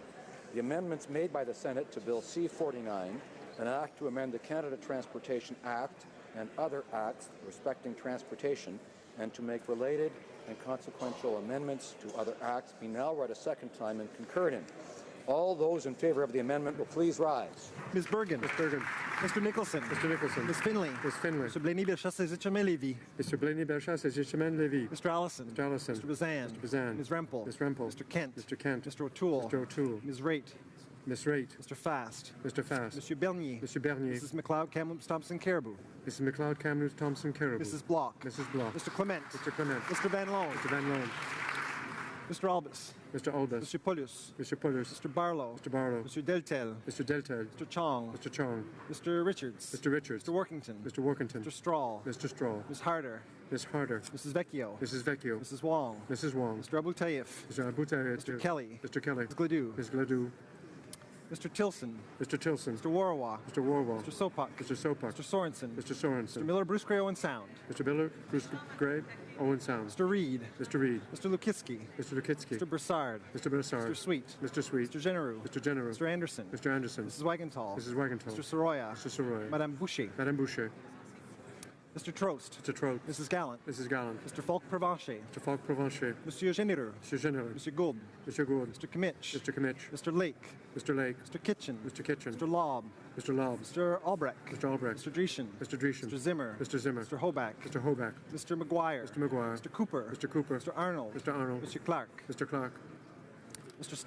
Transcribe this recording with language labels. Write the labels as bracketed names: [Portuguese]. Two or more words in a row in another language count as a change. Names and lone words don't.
[English] The amendments made by the Senate to Bill C-49, an act to amend the Canada Transportation Act and other acts respecting transportation, and to make related and consequential amendments to other acts, be now read a second time and concurred in. All those in favor of the amendment will please rise. Ms. Bergen. Ms. Bergen. Mr. Nicholson. Mr. Nicholson. Ms. Finley. Ms. Finley. Mr. Blaney-Berchat, Saint-Germain-Lévis. Mr. Blaney-Berchat, Saint-Germain-Lévis. Mr. Allison. Mr. Allison. Mr. Bazan. Mr. Bazan. Ms. Rempel. Ms. Rempel. Mr. Kent. Mr. Kent. Mr. O'Toole. Mr. O'Toole. Ms. Raitt. Ms. Raitt. Mr. Fast. Mr. Fast. Monsieur Bernier. Mr. Bernier. Mrs. McLeod, Kamloops, Thompson, Caribou. Mrs. McLeod, Kamloops, Thompson, Caribou. Mrs. Bloch. Mrs. Bloch. Mr. Clement. Mr. Clement. Mr. Van Loan. Mr. Van Loan. Mr. Albus. Mr. Albus. Mr. Paulus. Mr. Paulus. Mr. Barlow. Mr. Barlow. Mr. Deltel. Mr. Deltel. Mr. Chong. Mr. Chong. Mr. Richards. Mr. Richards. Mr. Workington. Mr. Workington. Mr. Straw. Mr. Straw. Ms. Harder. Ms. Harder. Mrs. Vecchio. Mrs. Vecchio. Mrs. Wong. Mrs. Wong. Mr. Abu Tayyif. Mr. Abu Tayyip. Mr. Kelly. Mr. Kelly. Ms. Gladue. Ms. Gladue. Mr. Tilson. Mr. Tilson. Mr. Warwa. Mr. Warwell. Mr. Sopak. Mr. Sopak. Mr. Sorensen. Mr. Sorensen. Mr. Miller, Bruce Gray, Owen Sound. Mr. Miller, Bruce Gray, Owen Sound. Mr. Reed. Mr. Reed. Mr. Lukitsky. Mr. Lukitsky. Mr. Broussard. Mr. Broussard. Mr. Sweet. Mr. Sweet. Mr. Genereux. Mr. Genereux. Mr. Anderson. Mr. Anderson. Mrs. Wagenthal. Mrs. Wagenthal. Mr. Soroya. Mr. Soroya. Madame Boucher. Madame Boucher. Mr. Trost. Mr. Trost. Mrs. Gallant. Mrs. Gallant. Mr. Falk Provencher. Mr. Falk Provencher. Monsieur Genereux. Mr. Genereux. Monsieur Gould. Mr. Gould. Mr. Kimmich. Mr. Kimmich. Mr. Lake. Mr. Lake. Mr. Kitchen. Mr. Kitchen. Mr. Lobb. Mr. Lobb. Mr. Albrecht. Mr. Albrecht. Mr. Dreeshen. Mr. Dreeshen. Mr. Zimmer. Mr. Zimmer. Mr. Hoback. Mr. Hoback. Mr. McGuire. Mr. McGuire. Mr. Cooper. Mr. Cooper. Mr. Arnold. Mr. Arnold. Mr. Clark. Mr. Clark.